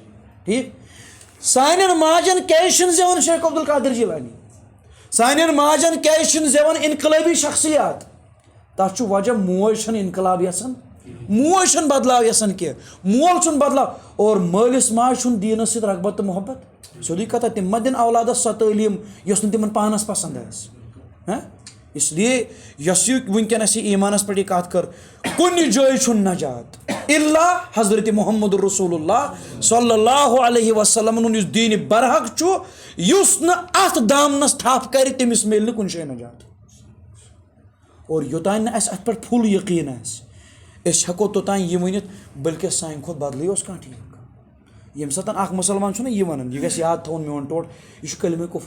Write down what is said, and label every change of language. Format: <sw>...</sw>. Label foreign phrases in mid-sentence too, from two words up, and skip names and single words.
<ks>ٹھیٖک, سانٮ۪ن ماجن کیٛازِ چھِنہٕ زٮ۪وان شیخ عبدالقادر جیلانی, سانٮ۪ن ماجن کیٛازِ چھِنہٕ زٮ۪وان انقلٲبی شخصیات؟ تَتھ چھُ وجہ موج چھَنہٕ انقلاب یژھان, موج چھَنہٕ بدلاو یژھان کینٛہہ, مول چھُنہٕ بدلاو. اور مٲلِس ماجہِ چھُنہٕ دیٖنس سۭتۍ رغبت تہٕ محبت. سیوٚدُے کتھا تِم ما دِن اولادس سۄ تعلیٖم یۄس نہٕ تِمن پانس پسنٛد آسہِ.</ks> <ur>اس لیے</ur> <ks>یۄس یہِ وٕنکیٚنس یہِ ایٖمانس پٮ۪ٹھ یہِ کتھ کٔر, کُنہِ جایہِ چھُنہٕ نجات الا حضرت محمد رسول اللہ</ks> <ar>صلی اللہ علیہ وسلمن</ar> <ks>ہُنٛد یُس دیٖنِ برحق چھُ, یُس نہٕ اتھ دامنس تھپھ کرِ تٔمِس میلہِ نہٕ کُنہِ جایہِ نجات. اور یوٚتانۍ نہٕ اَسہِ اَتھ پٮ۪ٹھ فُل یقیٖن آسہِ أسۍ ہٮ۪کو توٚتانۍ یہِ ؤنِتھ بٔلکہِ سانہِ کھۄتہٕ بدلٕے اوس کانٛہہ ٹھیٖک. ییٚمہِ ساتہٕ اکھ مُسلمان چھُنہ یہِ وَنان, یہِ گژھِ یاد تھاوُن میون ٹوٹھ, یہِ چھُ کلمے کُفر.</ks>